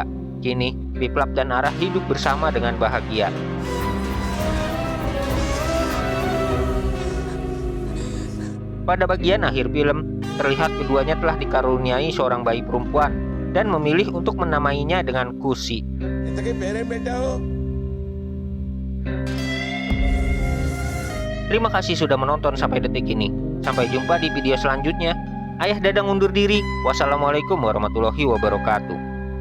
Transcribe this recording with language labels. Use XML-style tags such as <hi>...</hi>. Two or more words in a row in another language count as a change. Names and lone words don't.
<id>Kini, Piplap dan Ara hidup bersama dengan bahagia. Pada bagian akhir film, terlihat keduanya telah dikaruniai seorang bayi perempuan dan memilih untuk menamainya dengan Kusi.</id> <te>ఇంతకీ పేరేం పెట్టావు?</te> <id>Terima kasih sudah menonton sampai detik ini. Sampai jumpa di video selanjutnya. Ayah Dadang undur diri.</id> <ar>والسلام عليكم ورحمة الله وبركاته.</ar>